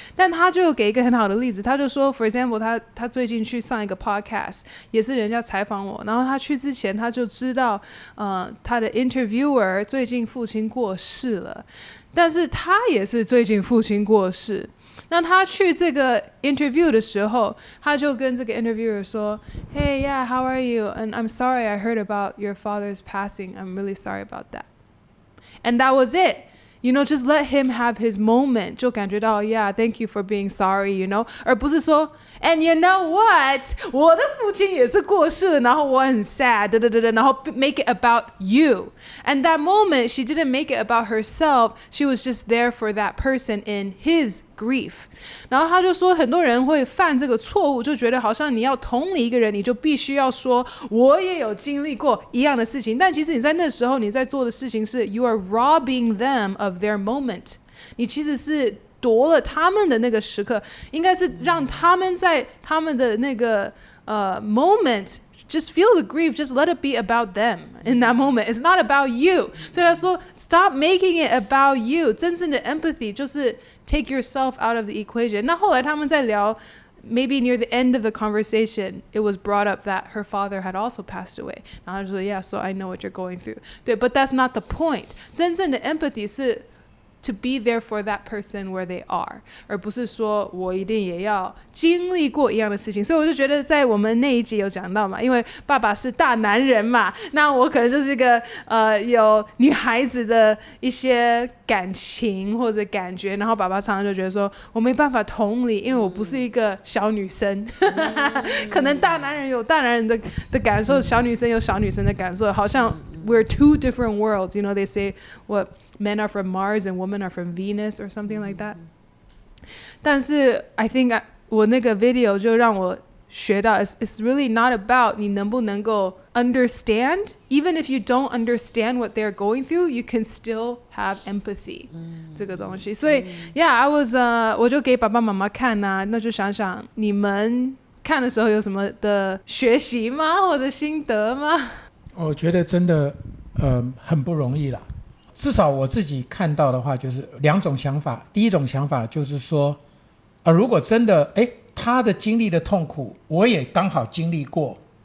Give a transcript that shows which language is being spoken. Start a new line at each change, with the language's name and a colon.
Chinese: 但他就给一个很好的例子，他就说
English: for example
Chinese: 他最近去上一个 podcast， 也是人家采访我，然后他去之前他就知道他的 interviewer 最近父亲过世了，但是他也是最近父亲过世。那他去这个 interview 的时候，他就跟这个 interviewer 说
English: Hey, yeah, how are you? And I'm sorry I heard about your father's passing. I'm really sorry about that. And that was it. You know, just let him have his moment.
Chinese: 就感觉到
English: Yeah, thank you for being sorry, you know.
Chinese: 而不是说
English: And you know what?
Chinese: 我的父亲也是过世了，然后我很 sad, 然后
English: make it about you. And that moment, she didn't make it about herself. She was just there for that person in his grief.
Chinese: 然后他就说很多人会犯这个错误，就觉得好像你要同理一个人，你就必须要说我也有经历过一样的事情，但其实你在那时候你在做的事情是
English: You are robbing them of their moment.
Chinese: 你其实是夺了他们的那个时刻，应该是让他们在他们的那个moment
English: just feel the grief, just let it be about them in that moment. It's not about you.
Chinese: 所以他说
English: stop making it about you.
Chinese: 真正的
English: empathy
Chinese: 就是
English: take yourself out of the equation.
Chinese: 那后来他们在聊
English: maybe near the end of the conversation, it was brought up that her father had also passed away.
Chinese: 然后他就说
English: Yeah, so I know what you're going through.
Chinese: 对
English: but that's not the point.
Chinese: 真正的 empathy 是
English: to be there for that person where they are，
Chinese: 而不是说我一定也要经历过一样的事情。所以我就觉得在我们那一集有讲到嘛，因为爸爸是大男人嘛，那我可能就是一个有女孩子的一些感情或者感觉，然后爸爸常常就觉得说我没办法同理，因为我不是一个小女生可能大男人有大男人的感受，小女生有小女生的感受，好像
English: we're two different worlds. You know, they say what men are from Mars and women are from Venus or something like that.
Chinese: 但是
English: I think
Chinese: 我那个 video 就让我学到
English: it's really not about
Chinese: 你能不能够 understand.
English: Even if you don't understand what they're going through, you can still have empathy.
Chinese: 这个东西。所以
English: yeah, I was
Chinese: 我就给爸爸妈妈看啊，那就想想你们看的时候有什么的学习吗？或者心得吗？我觉得真的很不容易啦。至少我自己看到的话就是两种想法。第一种想法就是说如果真的他的经历的痛苦我也刚好经历过，